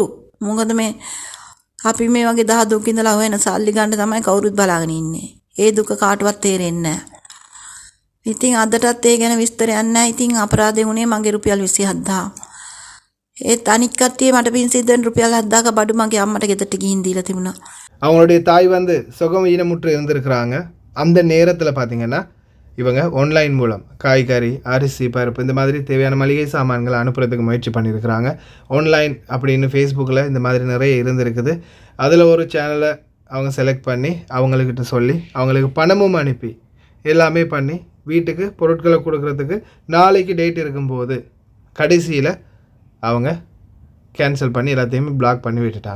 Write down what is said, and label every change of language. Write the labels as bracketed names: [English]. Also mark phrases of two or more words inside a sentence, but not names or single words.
[Sinhala] මොකද මේ අපි මේ වගේ දහ දුක් ඉඳලා හොයන සල්ලි ගන්න තමයි කවුරුත් බලාගෙන ඉන්නේ. ඒ දුක කාටවත් තේරෙන්නේ නැහැ. ඉතින් අදටත් ඒ ගැන විස්තරයක් නැහැ. ඉතින් අපරාධේ වුණේ මගේ රුපියල් 27000. ඒත් අනිත් කට්ටිය මට පින් සිද්ධ වෙන ருபியால் 7000ක බඩු මගේ අම්මට ගෙදරට ගිහින් දීලා තිබුණා. [Tamil] அவங்களுடைய தாய் சுகம் ஈனமுற்று இருந்திருக்கிறாங்க. அந்த நேரத்தில் பார்த்திங்கன்னா இவங்க ஆன்லைன் மூலம் காய்கறி, அரிசி, பருப்பு இந்த மாதிரி தேவையான மளிகை சாமான்களை அனுப்புறதுக்கு முயற்சி பண்ணியிருக்கிறாங்க. ஆன்லைன் அப்படின்னு ஃபேஸ்புக்கில் இந்த மாதிரி நிறைய இருந்திருக்குது. அதில் ஒரு சேனலை அவங்க செலக்ட் பண்ணி அவங்கக்கிட்ட சொல்லி அவங்களுக்கு பணமும் அனுப்பி எல்லாமே பண்ணி வீட்டுக்கு பொருட்களை கொடுக்குறதுக்கு நாளைக்கு டேட் இருக்கும்போது கடைசியில் அவங்க கேன்சல் பண்ணி எல்லாத்தையுமே பிளாக் பண்ணி விட்டுட்டாங்க.